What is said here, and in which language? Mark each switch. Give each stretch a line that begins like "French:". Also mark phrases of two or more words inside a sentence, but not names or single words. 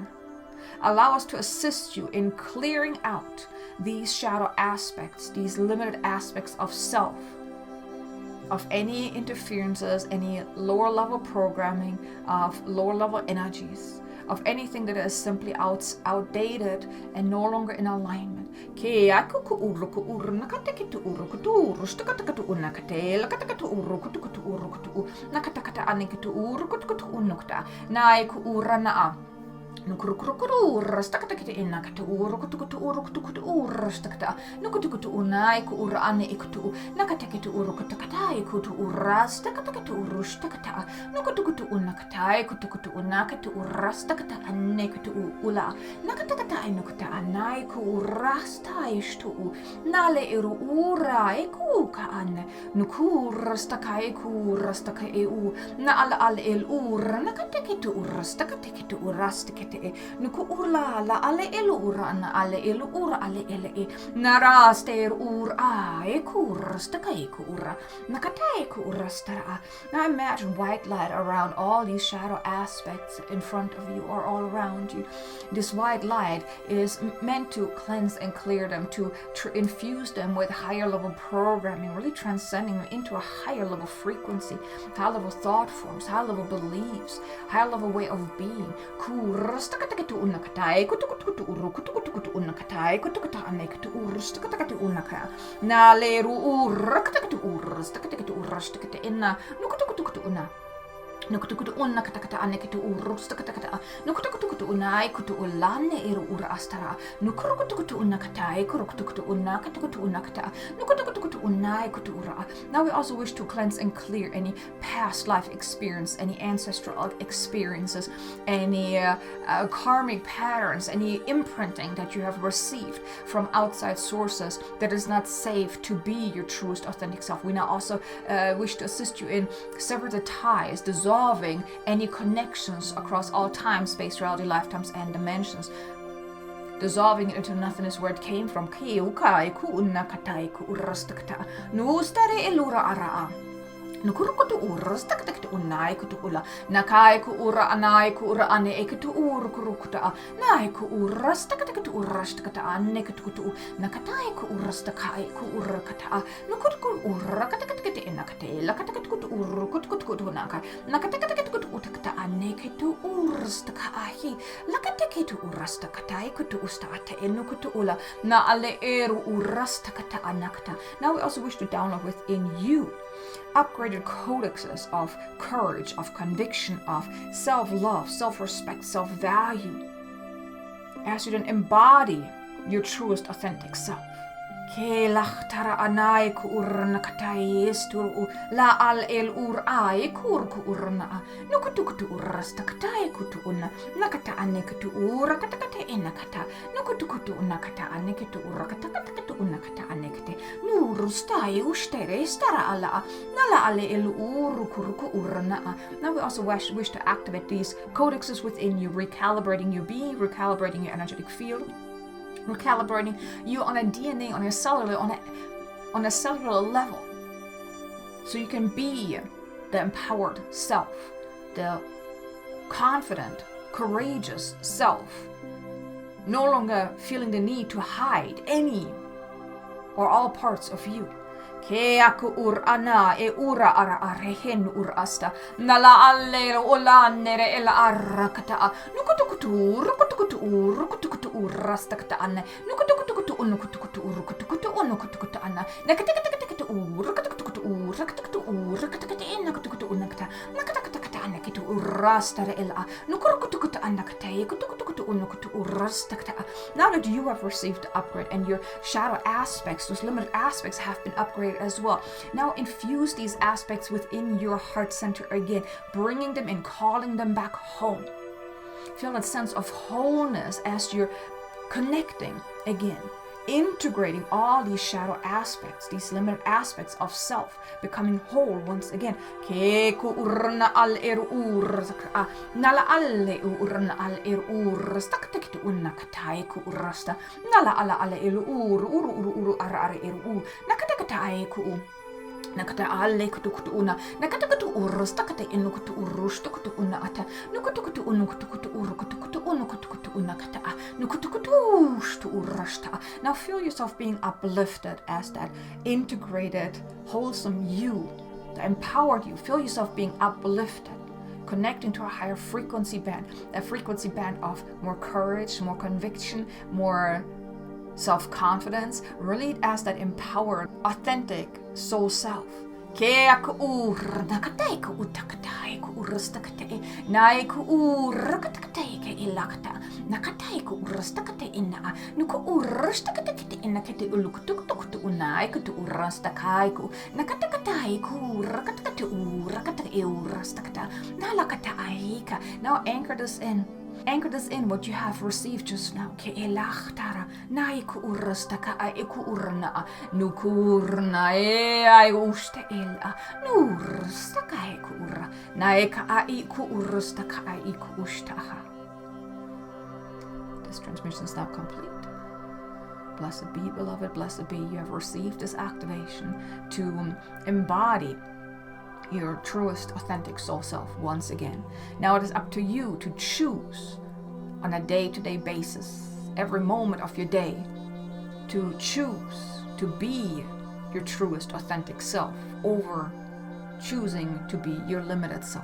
English: Allow us to assist you in clearing out these shadow aspects, these limited aspects of self, of any interferences, any lower level programming, of lower level energies, of anything that is simply outdated and no longer in alignment. Nukurukuru rastakata ina kata uru rastakata nukutukutu unai ku ura ane ikutu nakatakatu uru kutakata ikutu urastakata urustakata nukutukutu unakatai kutukutu unakatu urastakata ane kutu ula nakatakata inukuta anai ku urasta ishtu nale eru ura eku ka ane nukurastaka eku rastaka eu na ala el ura nakatakitu urastakata kitu urastakata nuku urla la ale elu ura na ale elu ura ale ele e naraster ur e kurstaka e kura nakata e kurastara. Now imagine white light around all these shadow aspects in front of you or all around you. This white light is meant to cleanse and clear them, to infuse them with higher level programming, really transcending them into a higher level frequency, higher level thought forms, higher level beliefs, higher level way of being. Kurastakatakatu unakatai kutukutu uru kutukutu unakatai kutukutu anekatu urustakatu unaka na leru urakatu urustakatu urustakatu inna nukutukutu una nukutukutu una katakata anekatu urustakata nukutukutu unai kutu ulane eru ura astara nukurukutu unakatai kurukutu una katukutu unakata nukutukutu unai kutu ura. Now we also wish to cleanse and clear any past life experience, any ancestral experiences, any karmic patterns, any imprinting that you have received from outside sources that is not safe to be your truest authentic self. We now also wish to assist you in sever the ties, dissolving any connections across all time, space, reality, lifetimes, and dimensions. Dissolving it into nothingness where it came from. Nukurukutu urus taktaktu unai kutu ula nakai ku ura anai ku ura ane ekutu uru kurukuta nai ku uras taktaktu uras takata ane kutu nakatai ku uras takai ku ura kata nukuruku ura katakata enakate la katakatu uru kutu naka nakatakatu utakata ane kutu uras takai la katakatu uras takatai kutu ustata enukutu ula na ale eru uras takata anakata. Now we also wish to download within you upgraded codexes of courage, of conviction, of self-love, self-respect, self-value, as you then embody your truest authentic self. Ke lahtara anai ku urna katai esturu la al el ur ai kur ku urna nukutu urasta katai kutu una nakata ane kutu ura katakata enakata nukutu kutu unakata aneketu urakata unakata anekete nurustai ustere stara ala nala ale elu urukuruku urana. Now we also wish to activate these codexes within you, recalibrating your being, recalibrating your energetic field, recalibrating you on a DNA, on a cellular level, so you can be the empowered self, the confident, courageous self, no longer feeling the need to hide any or all parts of you. Ke aku ur ana e ura ara arehen ur asta nala alle olanere ela arrakata nukutukutu rukutukutu urasta kata anne nukutukutu unukutukutu urukutukutu unukutukutu anna nakatakatakutu urukutukutu urukutukutu urukutukutu inakutukutu unakata nakatakata anne kitu urasta ela nukurukutukutu annakata kutukutu unukutu urasta kata. Now that you have received the upgrade and your shadow aspects, those limited aspects, have been upgraded as well. Now infuse these aspects within your heart center again, bringing them in, calling them back home. Feel that sense of wholeness as you're connecting again, integrating all these shadow aspects, these limited aspects of self, becoming whole once again. Ke ku urna al nala alle urna al staktekitu unna katai ku urasta nala ala uru ara nakatakatai ku nakata alle kutu una nakatakato ursta kata inukutu urusta kutu una ata nukutu unukutu urukutu unukutu una kata nukutu stu urasta. Now feel yourself being uplifted as that integrated, wholesome you, the empowered you. Feel yourself being uplifted, connecting to a higher frequency band, a frequency band of more courage, more conviction, more self-confidence, really as that empowered, authentic soul self. Ke aku nakatai ku utakatai ku urastakate nai ku urakatai ke ilakata nakatai ku urastakate ina nuku urastakate ina kete ulukutuk unai ku urastakai ku nakatakatai ku rakatakate urakata urastakata nalakata aika. Now anchor this in. Anchor this in what you have received just now. Ke elachtara nai ku urastaka ai ku urna nukurna ai uste ela nurstaka ai ku ura nai ka ai ku urastaka ai ku ustaha. This transmission is now complete. Blessed be, beloved, blessed be, you have received this activation to embody your truest, authentic soul self once again. Now it is up to you to choose on a day-to-day basis, every moment of your day, to choose to be your truest, authentic self over choosing to be your limited self.